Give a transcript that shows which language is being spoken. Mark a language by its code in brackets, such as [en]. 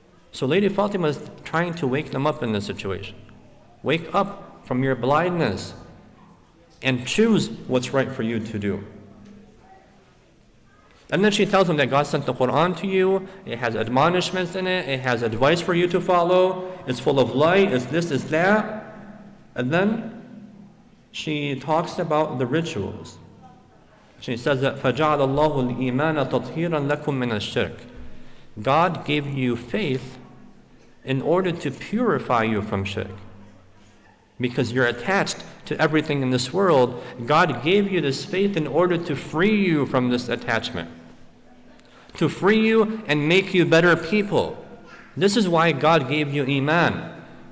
[en] So Lady Fatima is trying to wake them up in this situation. Wake up from your blindness and choose what's right for you to do. And then she tells them that God sent the Quran to you. It has admonishments in it. It has advice for you to follow. It's full of light. It's this, it's that. And then she talks about the rituals. She says that [ar] فَجَعَلَ اللَّهُ الْإِيمَانَ تَطْهِيرًا لَكُم مِّنَ الشِّرْكِ. [en] God gave you faith in order to purify you from shirk. Because you're attached to everything in this world, God gave you this faith in order to free you from this attachment. To free you and make you better people. This is why God gave you Iman.